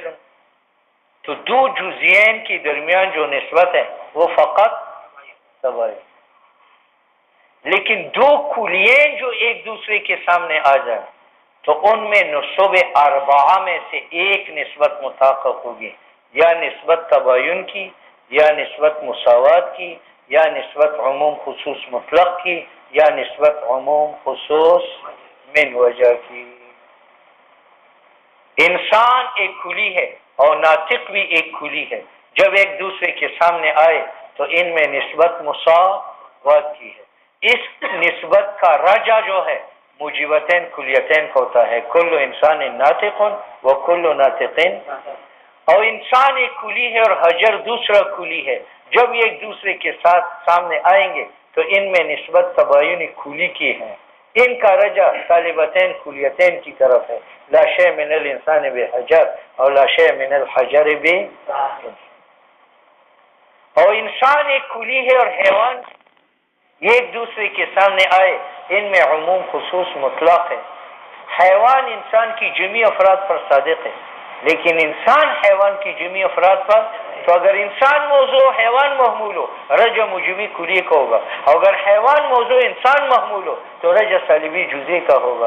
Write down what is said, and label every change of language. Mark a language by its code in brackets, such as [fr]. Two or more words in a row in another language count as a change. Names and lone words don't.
[ur] تو دو جزئین کے درمیان جو نسبت ہے وہ فقط تباین. لیکن دو کلیین جو ایک دوسرے کے سامنے آ جائیں تو ان میں نصب اربعہ میں سے ایک نسبت متحقق ہوگی، یا نسبت تباین کی، یا نسبت مساوات کی، یا نسبت عموم خصوص مطلق کی، یا نسبت عموم خصوص من وجہ کی. انسان ایک کلی ہے اور ناطق بھی ایک کلی ہے، جب ایک دوسرے کے سامنے آئے تو ان میں نسبت مساوات کی ہے. اس نسبت کا رجع جو ہے موجبتین کلیتین کا ہوتا ہے، [ar] کل انسان ناطق و کل ناطق. [ur] اور انسان ایک کلی ہے اور حجر دوسرا کلی ہے، جب یہ ایک دوسرے کے ساتھ سامنے آئیں گے تو ان میں نسبت تباین کلی کی ہے. ان کا رجع طالبتین کلیتین کی طرف ہے، [ar] لا شیء من الانسان بحجر اور لا شیء من الحجر ب. [ur] اور انسان ایک کلی ہے اور حیوان یہ ایک دوسرے کے سامنے آئے، ان میں عموم خصوص مطلق ہے. حیوان انسان کی جمعی افراد پر صادق ہے، لیکن انسان حیوان کی جمعی افراد پر، تو اگر انسان موضوع حیوان محمول ہو رجع موجبی کلی کا ہوگا، اور اگر حیوان موضوع انسان محمول ہو تو رجع سالبی جزئی کا ہوگا.